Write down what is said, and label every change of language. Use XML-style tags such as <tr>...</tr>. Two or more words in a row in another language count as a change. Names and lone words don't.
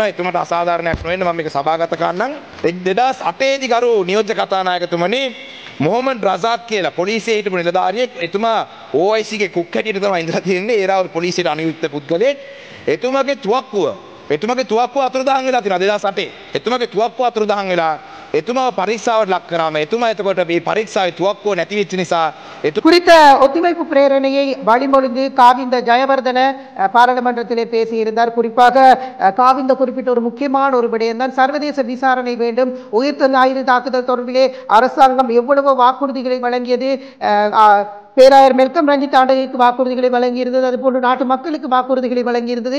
<si>එතුමාට අසාධාරණයක් නොවෙන්න මම මේක සභාගත කරන්නම්. 2008 දී ගරු නියෝජ්‍ය කතානායකතුමනි මොහමඩ් රසාත් කියලා පොලිසියේ හිටපු නිලධාරියෙක්. එතුමා OIC ගේ කුක් හැටියට තමයි ඉඳලා තියෙන්නේ. ඒරාවල් පොලිසියට අනියුක්ත පුද්ගලයෙක්. එතුමාගේ තුවක්කුව අතුරුදහන් වෙලා තියෙනවා 2008. එතුමාගේ තුවක්කුව අතුරුදහන් වෙලා එතුමාව පරීක්ෂාවට ලක් කරාම එතුමා එතකොට මේ පරීක්ෂාවේ තුවක්කුව නැති වෙච්ච නිසා</si> <ta>குறித்த ஒத்திவைப்பு பிரேரணையை வழிமொழிந்து காவிந்த ஜெயவர்தன பாராளுமன்றத்திலே பேசியிருந்தார். குறிப்பாக காவிந்த குறிப்பிட்ட ஒரு முக்கியமான ஒரு விடயம்தான் சர்வதேச விசாரணை வேண்டும். உயிர்த்த ஞாயிறு தாக்குதல் தொடர்பிலே அரசாங்கம் எவ்வளவோ வாக்குறுதிகளை வழங்கியது, பேராயர் மெல்கம் ரஞ்சித் ஆண்டகைக்கு வாக்குறுதிகளை வழங்கியிருந்தது, அதுபோன்று நாட்டு மக்களுக்கு வாக்குறுதிகளை வழங்கியிருந்தது.</ta>